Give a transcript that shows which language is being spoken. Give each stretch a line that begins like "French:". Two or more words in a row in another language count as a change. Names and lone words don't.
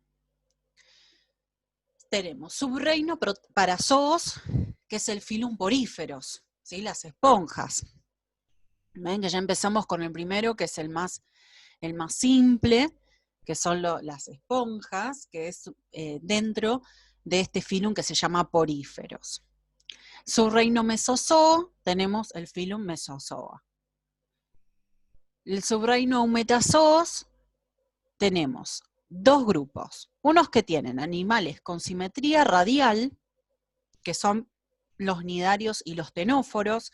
Spanish: Tenemos subreino para zoos, que es el filum poríferos, ¿sí? Las esponjas. ¿Ven que ya empezamos con el primero, que es el más simple, que son las esponjas, que es dentro de este filum que se llama poríferos. Subreino mesozoo, tenemos el filum Mesozoa. El subreino Eumetazoos, tenemos dos grupos. Unos que tienen animales con simetría radial, que son los nidarios y los tenóforos.